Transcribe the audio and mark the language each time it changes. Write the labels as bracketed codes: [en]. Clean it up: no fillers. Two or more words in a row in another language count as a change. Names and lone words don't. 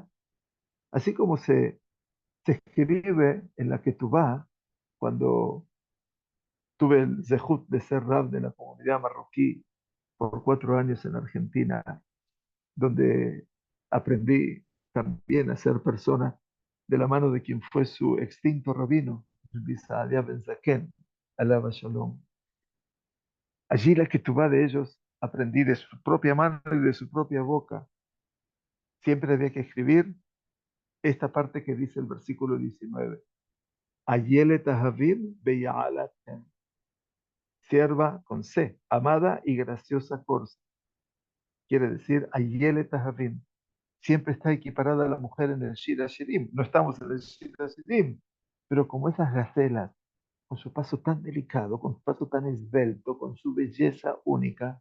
[es] Así como se escribe en la Ketubá, cuando tuve el zehut de ser rab de la comunidad marroquí por 4 años en Argentina, donde aprendí también a ser persona de la mano de quien fue su extinto rabino, Rabbi Saadia Ben Zaken, [he] עליו השלום. [es] Allí la Ketubá de ellos aprendí de su propia mano y de su propia boca. Siempre había que escribir esta parte que dice el versículo 19. [he] אילת אהבים ויעלת [es] sierva con C, amada y graciosa Corsa. Quiere decir, [he] אילת אהבים. [es] Siempre está equiparada a la mujer en el Shira Shirim. No estamos en el Shira Shirim, pero como esas gacelas, con su paso tan delicado, con su paso tan esbelto, con su belleza única.